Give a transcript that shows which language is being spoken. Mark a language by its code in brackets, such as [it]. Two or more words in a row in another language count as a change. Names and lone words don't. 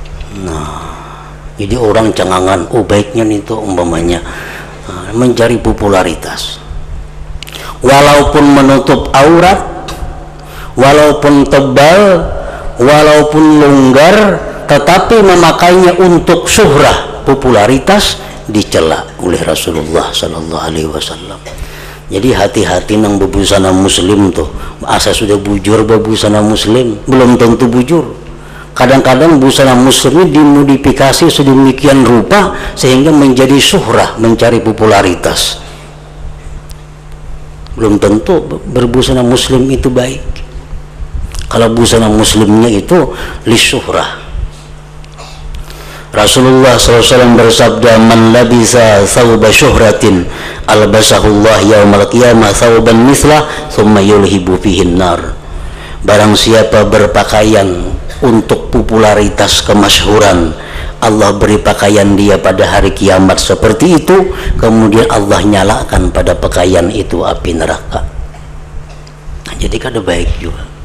[id] Nah, jadi orang cengangan, oh baiknya itu umpamanya mencari popularitas. Walaupun menutup aurat, walaupun tebal, walaupun longgar, tetapi memakainya untuk syuhrah, popularitas, dicela oleh Rasulullah [ar] صلى الله عليه وسلم. [bjn] Jadi hati-hati nang bebusana muslim tuh. Asa sudah bujur bebusana muslim, belum tentu bujur. [id] Kadang-kadang busana muslim dimodifikasi sedemikian rupa sehingga menjadi syuhrah, mencari popularitas. Belum tentu berbusana muslim itu baik. Kalau busana muslimnya itu lisyuhrah. Rasulullah SAW bersabda, [ar] من لبس ثوب شهرة ألبسه الله يوم القيامة ثوبا مثله ثم يلهب فيه النار. [id] Barang siapa berpakaian untuk popularitas kemasyhuran, Allah beri pakaian dia pada hari kiamat seperti itu, kemudian Allah nyalakan pada pakaian itu api neraka. [bjn] jadi kada baik juga.